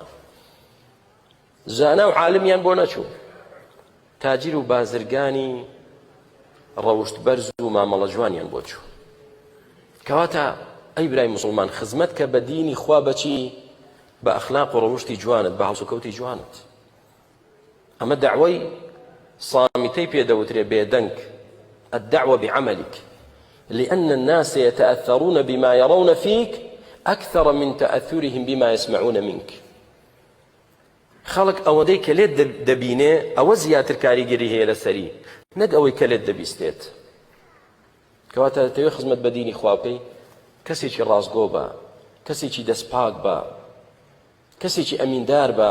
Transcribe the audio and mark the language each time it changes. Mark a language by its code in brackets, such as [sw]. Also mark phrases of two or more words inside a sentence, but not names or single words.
[ckb] زانا و عالمیان بۆ نەچوو، تاجیر و بازرگانی ڕەوشت بەرز و مامەڵە جوانیان بۆ چوو. کەواتە ئەی برای مسلمان، خزمەت کە بە دینی خوا بەچی؟ بە ئەخلاق و ڕەوشتی جوانت، بە هەڵسوکەوتی جوانت. ئەمە دەعوەی صامتەی پێدەوترێ بێدەنگ، [ar] الدعوة بعملك، لأن الناس يتأثرون بما يرون فيك أكثر من تأثرهم بما يسمعون منك. [ckb] خەڵک ئەوەدەی کە لێت دەبینێ ئەوە زیاتر کاریگەری هەیە لەسەری، نەک ئەوەی کە لێت دەبیستێت. کەواتە دەتەوێت خزمەت بە دینی خوا بکەی، کەسێکی ڕاستگۆ بە، کەسێکی دەستپاک بە، کەسێکی ئەمیندار بە.